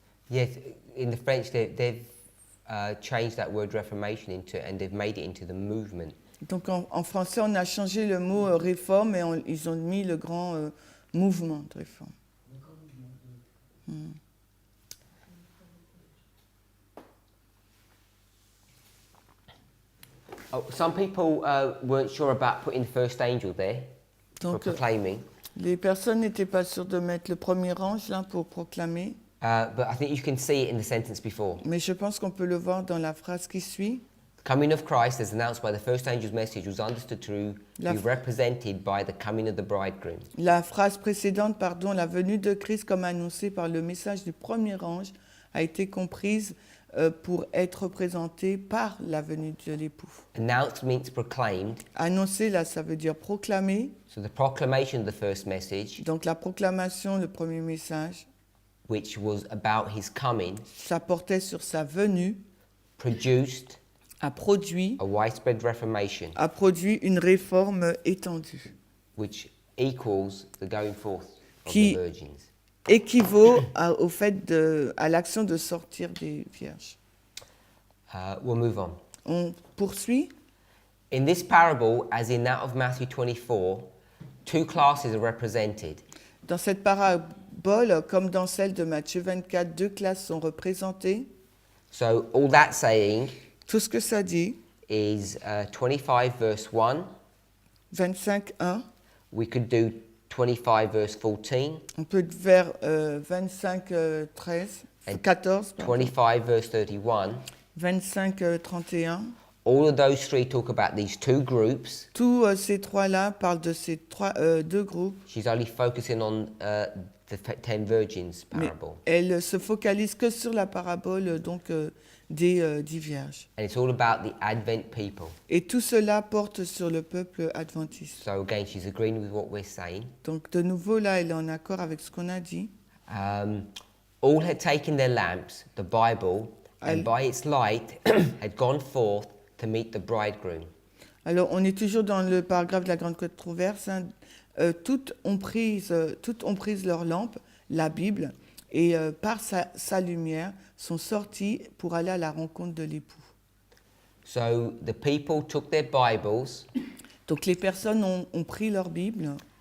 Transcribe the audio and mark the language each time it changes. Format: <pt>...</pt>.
<en>Yes, in the French they've changed that word reformation and they've made it into the movement.</en> <fr>Donc en français, on a changé le mot réforme et ils ont mis le grand mouvement de réforme.</fr> <en>Oh, some people weren't sure about putting the first angel there for proclaiming.</en> <fr>Les personnes n'étaient pas sûres de mettre le premier ange là pour proclamer.</fr> <en>But I think you can see it in the sentence before.</en> <fr>Mais je pense qu'on peut le voir dans la phrase qui suit.</fr> <en>Coming of Christ, as announced by the first angel's message, was understood to be represented by the coming of the bridegroom.</en> <fr>La phrase précédente, la venue de Christ comme annoncée par le message du premier ange a été comprise pour être représentée par la venue de l'époux.</fr> <en>Announced means proclaimed.</en> <fr>Annoncer, là, ça veut dire proclamer.</fr> <en>So the proclamation of the first message.</en> <fr>Donc la proclamation, le premier message.</fr> <en>Which was about his coming.</en> <fr>Ça portait sur sa venue.</fr> <en>Produced.</en> <fr>A produit.</fr> <en>A widespread reformation.</en> <fr>A produit une réforme étendue.</fr> <en>Which equals the going forth of the virgins.</en> <fr>Équivaut au fait à l'action de sortir des vierges.</fr> <en>We'll move on.</en> <fr>On poursuit.</fr> <en>In this parable, as in that of Matthew 24, two classes are represented.</en> <fr>Dans cette parabole, comme dans celle de Matthieu 24, deux classes sont représentées.</fr> <en>So all that saying,</en> <fr>tout ce que ça dit,</fr> <en>is 25 verse 1.</en> <fr>25:1.</fr> <en>We could do 25 verse 14.</en> <fr>On peut vers 25 13 14.</fr> <en>25 verse 31.</en> <fr>25 31.</fr> <en>All of those three talk about these two groups.</en> <fr>Tous ces trois-là parlent de ces deux groupes.</fr> <en>She's only focusing on the 10 virgins parable.</en> <fr>Mais elle se focalise que sur la parabole donc des 10 vierges.</fr> <en>And it's all about the Advent people.</en> <fr>Et tout cela porte sur le peuple adventiste.</fr> <en>So again, she's agreeing with what we're saying.</en> <fr>Donc de nouveau là, elle est en accord avec ce qu'on a dit.</fr> <en>All had taken their lamps, the Bible, and by its light had gone forth to meet the bridegroom.</en> <fr>Alors on est toujours dans le paragraphe de la grande controverse. Hein. Toutes ont pris leur lampe, la Bible, et par sa lumière sont sorties pour aller à la rencontre de l'époux.</fr> <en>So the people took their Bibles.</en> <fr>Donc les personnes ont pris leur Bible.</fr>